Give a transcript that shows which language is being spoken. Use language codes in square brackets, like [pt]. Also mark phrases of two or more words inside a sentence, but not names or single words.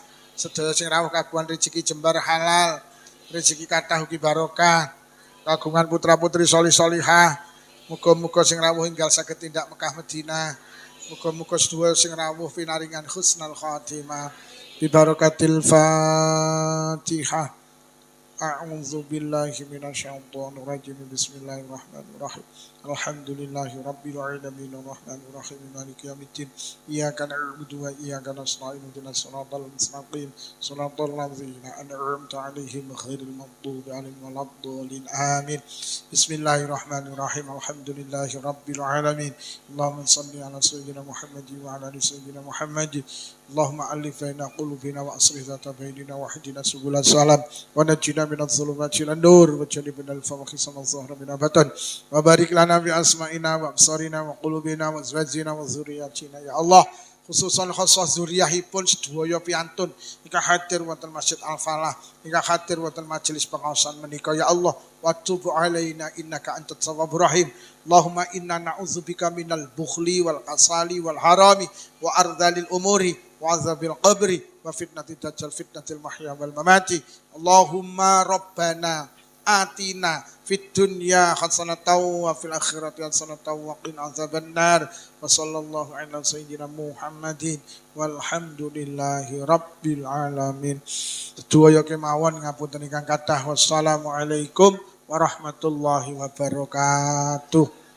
[jv] Sedaya sing rawuh kagungan rezeki jembar halal, rezeki kathah ugi barokah. Kagungan putra-putri solih-solihah. Muga-muga sing rawuh enggal saged tindak Mekah Madinah. Muga-muga sedaya sing rawuh pinaringan [ar] حسن الخاتمة. ببركة الفاتحة. أعوذ بالله من الشيطان الرجيم. بسم الله الرحمن الرحيم الحمد لله رب العالمين الرحمن الرحيم مالك يوم الدين. إياك نعبد وإياك نستعين اهدنا الصراط المستقيم. صراط الذين أنعمت عليهم غير المغضوب عليهم ولا الضالين. Amin. بسم الله الرحمن الرحيم الحمد لله رب العالمين. اللهم صل على سيدنا محمد وعلى آل سيدنا محمد. اللهم ألف بين قلوبنا وأصلح ذات بيننا واهدنا سبل السلام ونجنا من الظلمات إلى النور وجنبنا الفواحش ما ظهر من بطن وبارك لنا بأسماعنا وأبصارنا وقلوبنا وأزواجنا وذرياتنا يا الله [jv] khususan khusus zuriyahipun sedaya piantun ingkang hadir wonten Masjid Al-Falah ingkang hadir wonten majelis pengaosan menika [ar] يا الله وتب علينا إنك أنت التواب الرحيم اللهم إنا نعوذ بك من البخل والكسل والهرم وأرذل العمر وعذاب القبر وفتنة الدجال فتنة المحيا والممات اللهم ربنا آتنا في الدنيا حسنة وفي الآخرة حسنة وقنا عذاب النار وصلى الله على سيدنا محمد والحمد لله رب العالمين. [jv] Sedaya kemawon ngapunten ingkang kathah [ar] والسلام عليكم ورحمة الله وبركاته.